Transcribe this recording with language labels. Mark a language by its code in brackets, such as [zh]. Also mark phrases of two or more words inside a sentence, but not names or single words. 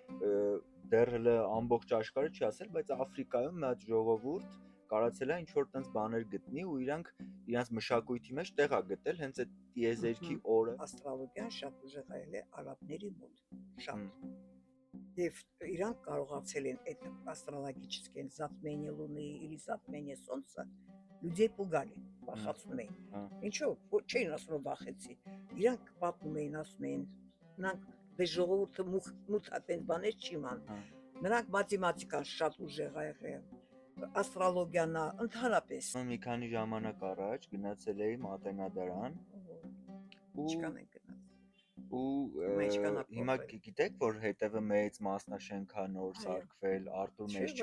[hy] դեռ հələ ամբողջ աշխարհը չի ասել, բայց Աֆրիկայում մի հատ ժողովուրդ կարացել է ինչ որ տենց բաներ գտնի ու իրանց մշակույթի մեջ տեղ է գտել հենց այդ տիեզերքի օրը։ Աստրոլոգիան շատ ուժեղայել է արաբների մոտ, շատ։ Եվ իրանք կարողացել են այդ աստրոլոգические [ru] затмение Луны или затмение Солнца людей пугали, [hy] վախեցնում էին։ Ինչու՞ չէին ասում վախեցի։ Իրանք պատմում էին, ասում էին, նրանք դե ժողովուրդը մութ այդպես բաներ չի ման։ Նրանք մաթեմատիկան շատ ուժեղ ա եղել։ Աստրոլոգիան ընդհանրապես մի քանի ժամանակ առաջ գնացել էի Մատենադարան ու հիմա գիտեք որ հետևը մեծ մասնաշենք է նոր սարքվել, Արտուր